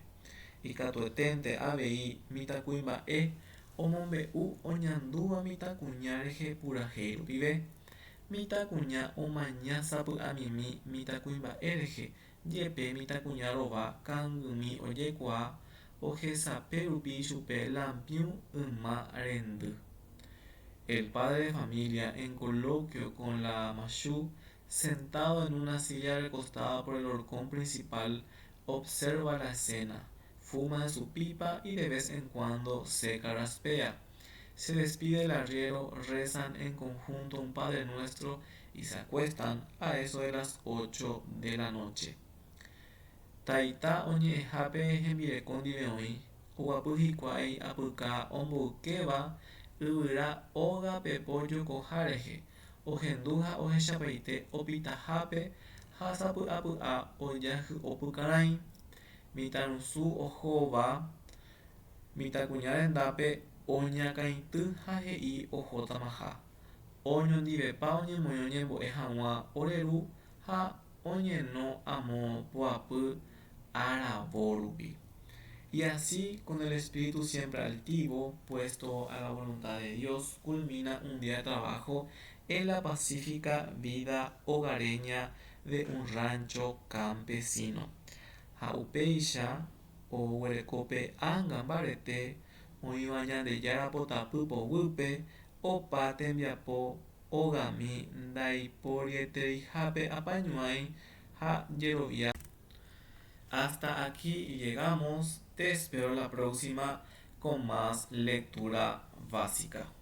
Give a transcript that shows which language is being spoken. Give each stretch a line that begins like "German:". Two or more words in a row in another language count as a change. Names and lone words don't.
Guarani: Ikatueténte avei mitãkuimba'e omombe'u oñandúva mitãkuña rehe purahéi rupive. Mitãkuña omañasapy'amimi mitãkuimba'e rehe jepe mitãkuña rova kangymí ojekuaa ohesape rupi chupe lampiũ yma rendy.
Spanish: El padre de familia, en coloquio con la Mashu, sentado en una silla recostada por el horcón principal, observa la escena, fuma de su pipa y de vez en cuando se carraspea. Se despide del arriero, rezan en conjunto un Padre Nuestro y se acuestan a eso de las 8 de la noche.
Guarani: Taita oñe'ẽhápe hembireko ndive oĩ, oguapy hikuái apyka omboykéva yvyra óga pepo jokoha rehe, ohendu ha ohechapaite opitahápe ha sapy'apy'a ojahy'opykarãi. Mitãrusu ohóva mitãkuña rendápe oñakãity ha he'i ohótamaha. Oñondivepa oñemoĩ oñembo'e hag̃ua oreru ha oñeno amo poapy aravó rupi.
Spanish: Y así, con el espíritu siempre altivo, puesto a la voluntad de Dios, culmina un día de trabajo en la pacífica vida hogareña de un rancho campesino.
Guarani: Ha upéicha oguerekópe anga mbarete oĩva Ñandejára potapypoguýpe opa tembiapo ogami ndaiporieteihápe apañuái ha jerovia.
Spanish: Hasta aquí llegamos. Te espero la próxima con más lectura básica.